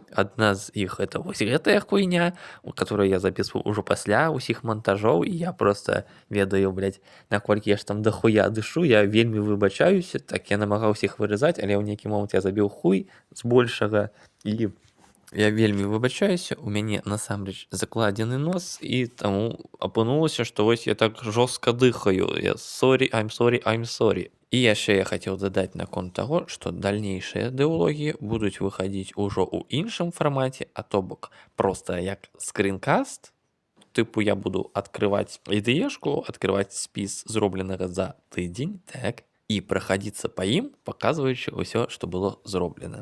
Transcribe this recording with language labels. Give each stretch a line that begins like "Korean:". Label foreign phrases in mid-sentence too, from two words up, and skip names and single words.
Belarusian: Адна з іх это вось гэтая хуйня,
Russian: у которой
Belarusian: я запісваў ужо пасля ўсіх монтажоў, і я просто ведаю, блядь, наколькі я ж там дохуя дышу, я вельмі выбачаюся, так я намагаўся іх вырызаць, але ў нейкі момант я забіў хуй збольшага, і я вельмі выбачаюся, у мяне насамрэч закладзены нос, і таму апынулася, што вось я так жорстка дыхаю.
English: Я sorry, I'm sorry, I'm sorry.
Belarusian: І яшчэ я хацеў дадаць наконт таго, што дальнейшыя дыялогі будуць выхадзіць ужо ў іншым фармаце, а то бок проста як скринкаст, тыпу я буду адкрываць ідэешку, адкрываць спіс зробленага за тыдзень, так, і прахадзіцца па ім, паказваючы ўсё, што было зроблена.